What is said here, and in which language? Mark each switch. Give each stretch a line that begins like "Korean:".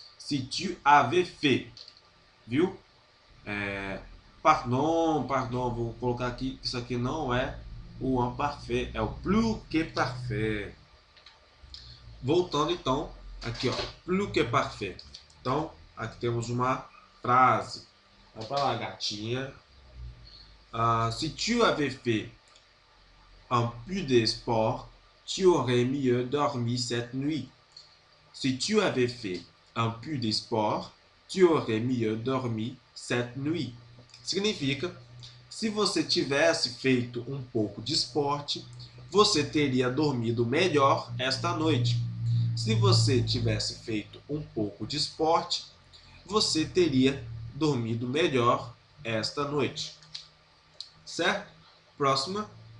French: Si tu avais fait.
Portuguese: Viu?
French: Pardon,
Portuguese: vou colocar aqui, isso aqui não é o imparfait, é o plus que parfait. Voltando então, aqui ó, plus que parfait. Então, aqui temos uma frase. Vai para lá, gatinha.
French: Si tu avais fait un peu de sport, tu aurais mieux dormi cette nuit. Si tu avais fait un peu de sport, tu aurais mieux dormi cette nuit.
Portuguese: Significa, se você tivesse feito um pouco de esporte, você teria dormido melhor esta noite. Se você tivesse feito um pouco de esporte, você teria dormido melhor esta noite. Certo? Próxima.